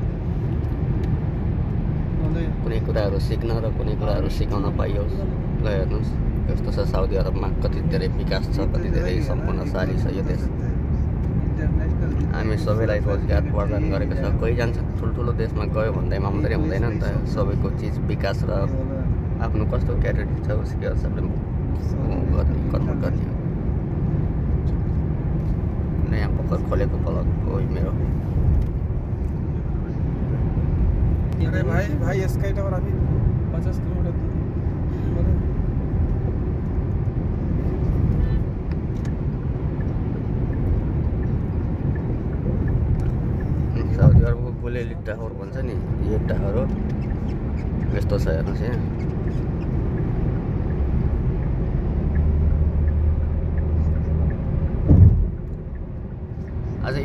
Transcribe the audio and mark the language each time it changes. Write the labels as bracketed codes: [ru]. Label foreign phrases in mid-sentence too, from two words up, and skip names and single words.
[ne] कुनै कुराहरू सिक्न र कुनै कुराहरू सिकाउन पाइयोस् ल हेर्नुहोस् कस्तो छ साउदी अरबमा कति धेरै विकास छ कति धेरै सम्पूर्णशाली छ यो देश हामी सबैलाई रोजगार प्रदान गरेको छ कोही जान्छ ठुल्ठुलो देशमा गयो भन्दैमा मात्रै हुँदैन नि त सबैको चिज विकास र आफ्नो कस्तो क्यारेक्टर छ उसको सबले गर्ने कर्म गर्ने हो नयाँ भर्खर खोलेको ब्लग हो मेरो [hi] अरे भाई इसका टावर अभी 50 किलोमीटर दूर [ne] साउदी अरबको गुलेली टावर भन्छ नि यो टावर हो यस्तो छ हेर्नुहोस् यहाँ आज